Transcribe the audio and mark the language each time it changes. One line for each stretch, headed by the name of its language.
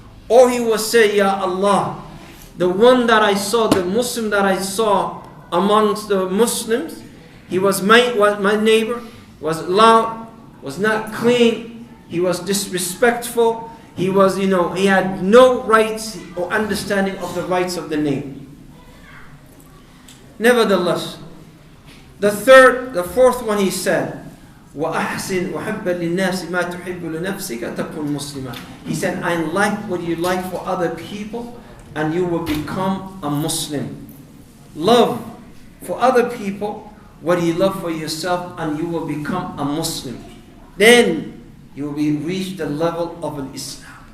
English: Or he will say, Ya Allah, the one that I saw, the Muslim that I saw amongst the Muslims, he was my neighbor, was loud, was not clean, he was disrespectful, he was, he had no rights or understanding of the rights of the neighbor. Nevertheless, the 4th one he said,
Arabic: وَأَحْسِنْ وَحَبَّ لِلنَّاسِ مَا تُحِبُّ لِنَفْسِكَ تَكُنْ مُسْلِمًا.
English: He said, I like what you like for other people, and you will become a Muslim. Love for other people what you love for yourself, and you will become a Muslim. Then you will reach the level of an Islam.